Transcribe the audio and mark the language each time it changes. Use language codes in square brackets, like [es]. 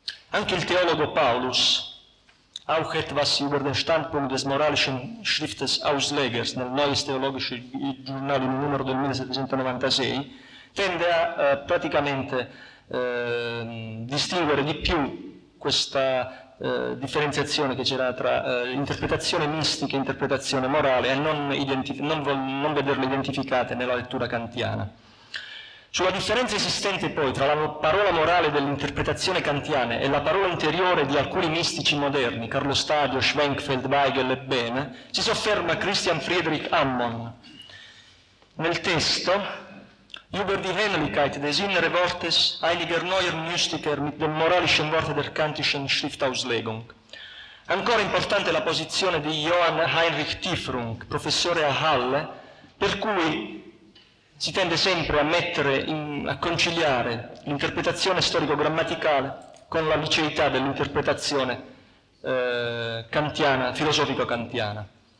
[it] Anche il teologo Paulus, [de] auch etwas über den Standpunkt des moralischen Schriftes Auslegers, [it] nel Neues Theologische Journal numero del 1796, tende a praticamente distinguere di più questa differenziazione che c'era tra interpretazione mistica e interpretazione morale e non vederle identificate nella lettura kantiana. Sulla differenza esistente poi tra la parola morale dell'interpretazione kantiana e la parola interiore di alcuni mistici moderni, Carlo Stadio, Schwenkfeld, Weigel e Behme, si sofferma Christian Friedrich Ammon. Nel testo, [de] Über die Heiligkeit des inneren Wortes einiger neuer Mystiker mit dem moralischen Wort der kantischen Schriftauslegung. [it] Ancora importante la posizione di Johann Heinrich Tiefrung, professore a Halle, per cui si tende sempre a conciliare l'interpretazione storico-grammaticale con la liceità dell'interpretazione kantiana, filosofico-kantiana.